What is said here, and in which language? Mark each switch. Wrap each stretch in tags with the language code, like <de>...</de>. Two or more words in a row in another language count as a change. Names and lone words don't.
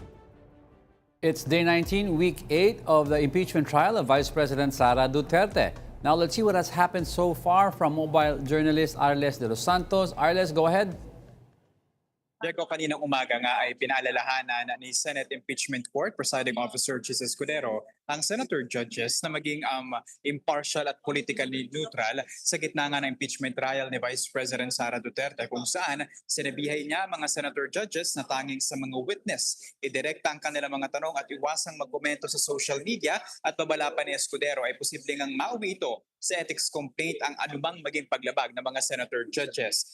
<en>It's day 19, week 8 of the impeachment trial of Vice President Sara Duterte. Now let's see what has happened so far from mobile journalist Arles de los Santos. Arles, go ahead.</en> <tl>Diego, kaninang umaga nga ay pinaalalahanan ni</tl> <en>Senate Impeachment Court Presiding Officer</en> <tl>Chis Escudero ang</tl> <en>senator judges</en> <tl>na maging impartial at</tl> <en>politically neutral</en> <tl>sa gitna nga ng</tl> <en>impeachment trial</en> <tl>ni</tl> <en>Vice President</en> <tl>Sara Duterte, kung saan sinabihay niya mga</tl> <en>senator judges</en> <tl>na tanging sa mga witness idirekta ang kanilang mga tanong at iwasang magkomento sa</tl> <en>social media,</en> <tl>at babala pa ni Escudero ay posibleng ang mauwi ito sa</tl> <en>ethics complaint</en> <tl>ang anumang maging paglabag ng mga</tl> <en>senator judges.</en>